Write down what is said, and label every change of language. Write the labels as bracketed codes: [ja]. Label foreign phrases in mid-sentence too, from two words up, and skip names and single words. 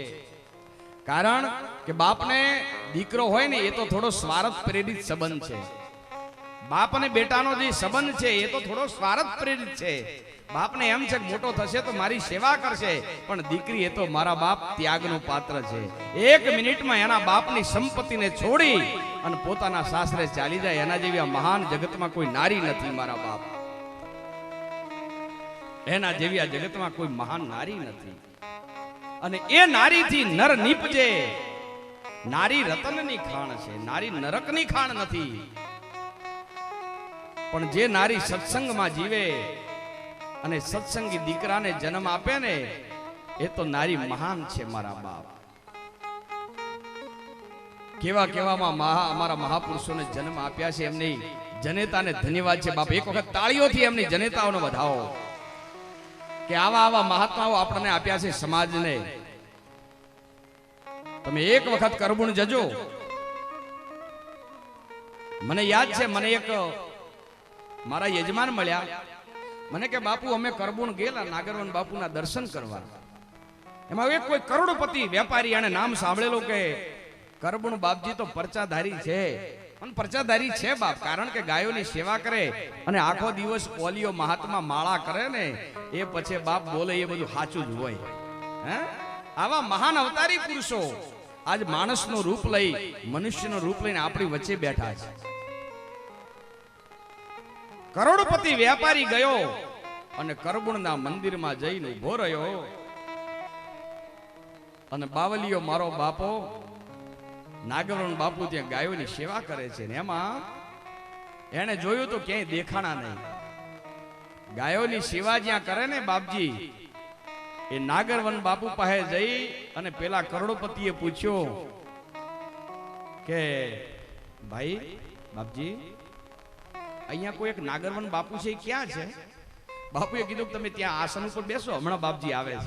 [gu] કારણ કે બાપ ને દીકરો હોય ને એ તો થોડો સ્વાર્થ પ્રેરિત સંબંધ છે। બાપ ને બેટા નો જે સંબંધ છે એ તો થોડો સ્વાર્થ પ્રેરિત છે। બાપ ને એમ છે મોટો થશે તો મારી સેવા કરશે, પણ દીકરી એ તો મારા બાપ ત્યાગનો પાત્ર છે। 1 મિનિટ મેં એના બાપની સંપત્તિ ને છોડી અને પોતાના સાસરે ચાલી જાય, એના જેવી મહાન જગત મેં કોઈ નારી નહીં। મારા બાપ એના જેવી જગત મેં કોઈ મહાન નારી નહીં। અને એ નારી થી નર નિપજે। નારી રતન ની ખાણ છે, નારી નરક ની ખાણ નહીં। પણ જે નારી સત્સંગ મેં જીવે અને સત્સંગી દીકરા ને જન્મ આપે ને, એ તો નારી મહાન છે। મારા બાપ કેવા કેવા અમારા મહાપુરુષો ને જન્મ આપ્યા છે, એમની જનેતા ને ધન્યવાદ છે। બાપ એક વખત તાળીઓથી એમની જનેતાઓને વધાવો કે આવા આવા મહાત્માઓ આપને આપ્યા છે સમાજ ને। તમે એક વખત કરબુણ જજો। મને યાદ છે, મને એક મારા યજમાન મળ્યા, મને કે બાપૂ અમે કરબુણ ગેલા નાગરવન બાપૂના દર્શન કરવા। એમાં એક કોઈ કરોડપતિ વ્યાપારી આને નામ સાંભળેલો કે કરબુણ બાપજી તો પરચાધારી છે। પણ પરચાધારી છે બાપ, કારણ કે ગાયોની સેવા કરે અને આખો દિવસ પોલિયો મહાત્મા માળા કરે ને, એ પછે બાપ બોલે એ બધું સાચું જ હોય। હૈં આવા મહાન અવતારી પુરુષો આજ માણસનો રૂપ લઈ, મનુષ્યનો રૂપ લઈને આપણી વચ્ચે બૈઠા છે। કરોડપતિ વ્યાપારી ગયો અને કરબુણના મંદિરમાં જઈને ઉભો રહ્યો અને બાવલિયો મારો બાપો નાગરવન બાપૂ ત્યા ગાયોની સેવા કરે છે ને એમાં એને જોયું તો ક્યાંય દેખાણા નહીં। ગાયોની સેવા જ્યાં કરે ને બાપજી એ નાગરવન બાપુ પાસે જઈ અને પેલા કરોડપતિએ પૂછ્યો કે ભાઈ બાપજી, અહીંયા કોઈ એક નાગરવન બાપુ છે, એ ક્યાં છે? બાપુએ કીધું કે તમે ત્યાં આસન ઉપર બેસો, હમણાં બાપજી આવે છે.